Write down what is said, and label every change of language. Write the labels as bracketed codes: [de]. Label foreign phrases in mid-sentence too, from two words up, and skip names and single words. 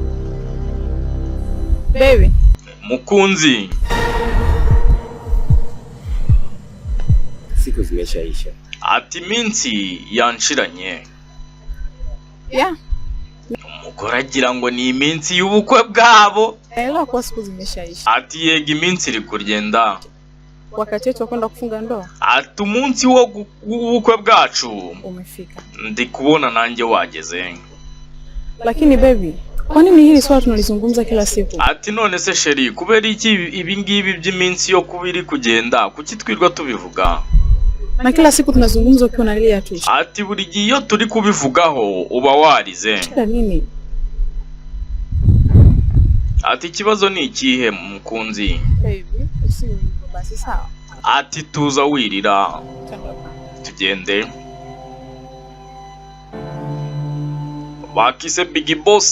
[sw] Baby. [rw] Mukunzi. [sw] Siku zimeshaisha. [rw] Ati minsi yanshiranye. Yeah. Umugore agira ngo ni iminsi y'ubukwe bwabo. [sw] Leo kwa siku zimeshaisha. [rw] Ati yega iminsi iri kugenda. [sw] Wakati wetu kwenda kufunga ndoa. [rw] Ati umunsi w'ubukwe bwacu [sw] umefika. [rw] Ndi kubona nanjye wageze. [sw] Lakini baby, kwa nini hili swala tunalizungumza kila siku? [rw] Ati none se sheri, kubera iki ibi ngibi by'iminsi yo kubiri kugenda kuki twirwa tubivuga? [sw] Na kila siku tunazungumza ukiwa unalia tu. [rw] Ati buri gihe iyo turi kubivugaho uba warize. [sw] Nini? [rw] Ati ikibazo ni ikihe mukunzi? [sw] Baby, basi sawa. [rw] Ati tuza wirira. Tugende. Bakise Big Boss.